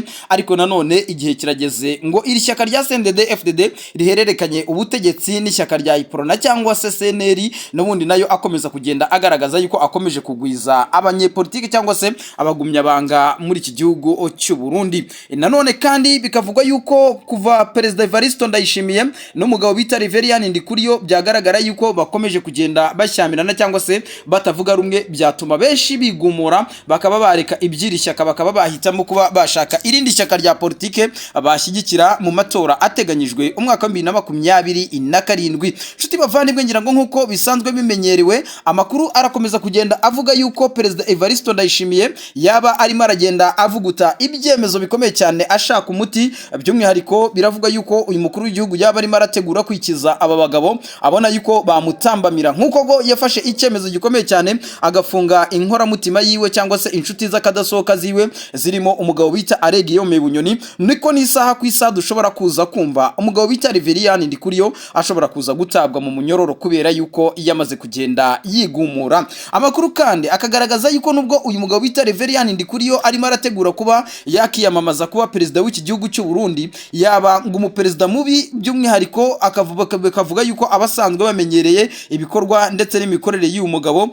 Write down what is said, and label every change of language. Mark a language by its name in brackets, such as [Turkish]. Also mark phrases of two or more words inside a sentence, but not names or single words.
[Kinyarwanda] Ariko nanone igihe kirageze ngo iri shyaka rya CNDD FDD rihererekanye ubutegetsi n'ishyaka rya Iprona cyangwa se CNL, n'ubundi nayo akomeza kugenda agaragaza yuko akomeje kugwiza abanyepolitike cyangwa se abagumyabanga muri iki gihugu cy'u Burundi. Nanone kandi bikavugwa yuko kuva Perezida Evaristo Ndayishimiye n'umugabo bita Reverien Ndikuriyo byagaragara yuko bakomeje kugenda bashyamirana cyangwa se batavuga rumwe, byatuma benshi bigumura bakaba bareka ibyiri shyaka bakaba bahitamo kuba bashaka irindi shyaka rya politike bashyigikira mu matora ateganyijwe umwaka wa 2027. Nshuti bavandimwe, ngira ngo nkuko bisanzwe bimenyerewe, amakuru arakomeza kugenda avuga yuko Perezida Evaristo Ndayishimiye yaba arimo aragenda avuguta ibyemezo bikomeye cyane ashaka umuti, by'umwihariko biravuga yuko uyu mukuru w'igihugu yaba arimo arategura kwikiza aba bagabo abona yuko bamutambamira, nkuko go yafashe icyemezo gikomeye cyane agafunga inkoramutima yiwe cyangwa se inshuti z'akadasohoka ziwe zirimo umugabo bita Aregiyome Bunyoni. Niko n'isaha ku isaha dushobora kuza kumva umugabo bita Reverien Ndikuriyo ashobora kuza gutabwa mu munyororo kubera yuko yamaze kugenda yigumura. Amakuru kandi akagaragaza yuko nubwo uyu mugabo bita Reverien Ndikuriyo arimo arategura kuba yakiyamamaza kuba perezida w'iki gihugu cy'u Burundi, yaba ngo umuperezida mubi, by'umwihariko akavuga yuko abasanzwe bamenyereye ibikorwa ndetse n'imikorere y'uyu mugabo.